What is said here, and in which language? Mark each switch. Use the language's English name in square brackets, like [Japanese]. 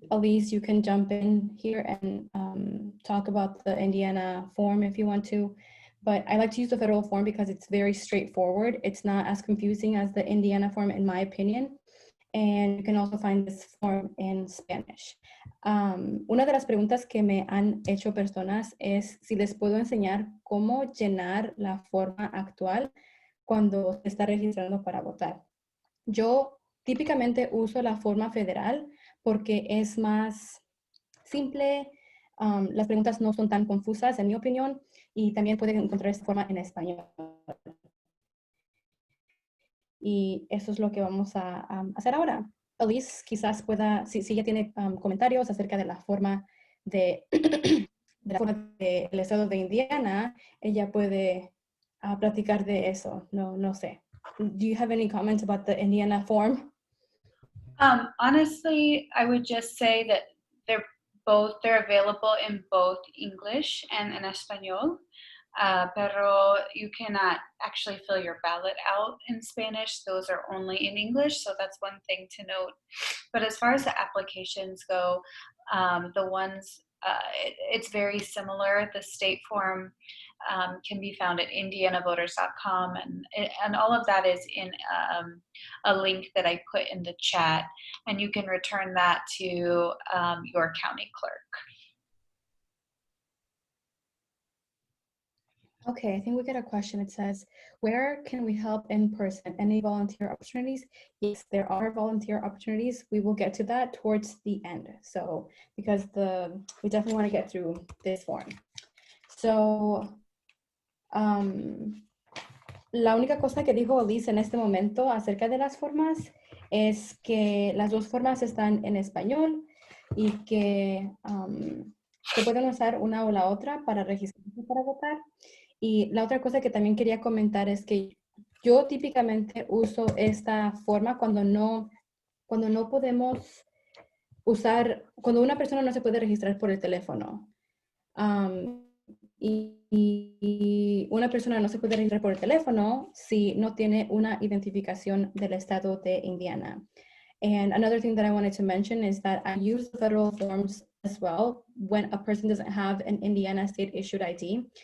[English] Elise, you can jump in here and talk about the Indiana form if you want to. But I like to use the federal form because it's very straightforward. It's not as confusing as the Indiana form, in my opinion. And you can also find this form in Spanish. [Spanish] Una de las preguntas que me han hecho personas es si les puedo enseñar cómo llenar la forma actual cuando se está registrando para votar. Yo típicamente uso la forma federal porque es más simple, las preguntas no son tan confusas, en mi opinión, y también pueden encontrar esta forma en español. Y eso es lo que vamos a hacer ahora. Elise quizás pueda, si ella tiene comentarios acerca de la forma de, del estado de Indiana, ella puede platicar de eso. No sé. [English] Do you have any comments about the Indiana form? Honestly, I would just say that they're available in both English and in Espanol. Pero you cannot actually fill your ballot out in Spanish. Those are only in English, so that's one thing to note. But as far as the applications go, the ones, it's very similar. The state form can be found at indianavoters.com, and all of that is in a link that I put in the chat, and you can return that to your county clerk. Okay, I think we get a question. It says, where can we help in person? Any volunteer opportunities? Yes, there are volunteer opportunities. We will get to that towards the end. So, because we definitely want to get through this form. [Spanish] So, la única cosa que dijo Elise en este momento acerca de las formas es que las dos formas están en español y que se pueden usar una o la otra para registrarse para votar. Y la otra cosa que también quería comentar es que yo típicamente uso esta forma cuando no podemos cuando una persona no se puede registrar por el teléfono. Y una persona no se puede registrar por el teléfono si no tiene una identificación del estado de Indiana. [English] And another thing that I wanted to mention is that I use the federal forms as well when a person doesn't have an Indiana state issued ID.